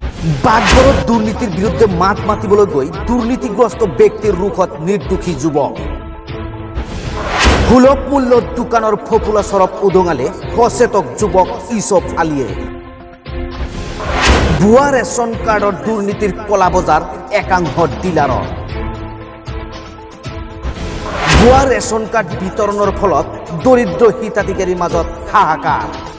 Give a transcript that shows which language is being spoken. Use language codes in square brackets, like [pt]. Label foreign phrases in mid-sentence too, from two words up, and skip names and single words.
[as] বাগবরত দুর্নীতির বিরুদ্ধে মাত মাতিবলৈ গৈ দুর্নীতিগ্রস্ত ব্যক্তির রুখত নির্দোষী যুবক। সুলভ মূল্যত দোকানৰ ফফুলা চৰব উদঙালে সচেতক যুৱক ইউসুফ আলীয়ে। ভুয়া ৰেচন কাৰ্ডৰ দুৰ্নীতিৰ কলা বজাৰ একাংশ ডিলাৰৰ। ভুয়া ৰেচন কাৰ্ড বিতৰণৰ ফলত দৰিদ্ৰ হিতাধিকাৰীৰ মাজত হাহাকাৰ।